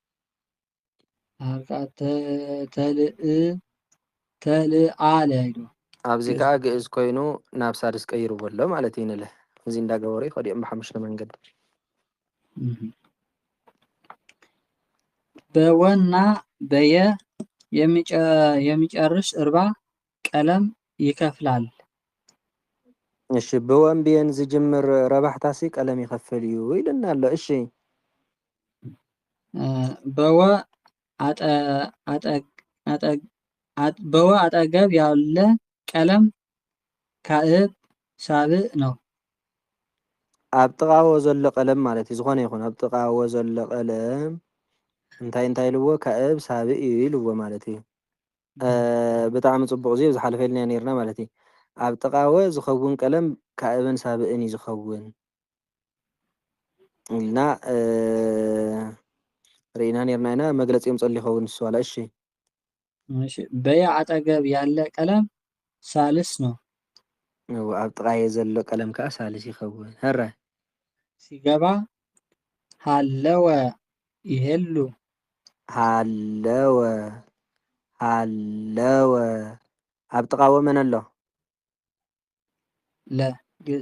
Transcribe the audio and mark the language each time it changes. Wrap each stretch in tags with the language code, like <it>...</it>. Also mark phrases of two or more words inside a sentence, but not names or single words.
<ti>ተልአለ ኢሉ ኣብዚ ከዓ ግዕዝ ኮይኑ ናብ ሳድስ ቀይርዎ ኣሎ ማለት እዩ ንለ እዚ እንዳገበሩ ይኸዲኦም ብሓሙሽተ መንገዲ</ti> <am>በወና በየ የሚጨርስ እርባ ቀለም ይከፍላል።</am> <ti>እሺ ብወንብየን ዝጅምር ረባሕታሲ ቀለም ይኸፍል እዩ ይልና ኣሎ እሺ</ti> <am>በወ በወ አጠገብ ያለ ቀለም ካእብ ሳብእ ነው።</am> <ti>ኣብ ጥቃዎ ዘሎ ቀለም ማለት እዩ ዝኾነ ይኹን ኣብ ጥቃዎ ዘሎ ቀለም እንታይ እንታይ ኢልዎ ካእብ ሳብእ እዩ ኢልዎ ማለት እዩ ብጣዕሚ ፅቡቅ እዚ ዝሓለፈ ኢልና ነርና ማለት እዩ ኣብ ጥቃወ ዝኸውን ቀለም ካእብን ሳብእን እዩ ዝኸውን ኢልና ርኢና ነርና ኢና መግለፂ የምፀሉ ይኸውን ንሱ ዋላ እሺ</ti> <am>በየ አጠገብ ያለ ቀለም ሳልስ ነው።</am> <ti>ኣብ ጥቃየ ዘሎ ቀለም ከዓ ሳልስ ይኸውን ህራይ</ti> <am>ሲገባ ሃለወ ይሄሉ</am> <ti>ሃለወ ሃለወ ኣብ ጥቃዎ መን ኣሎ ለ ግዕዝ</ti>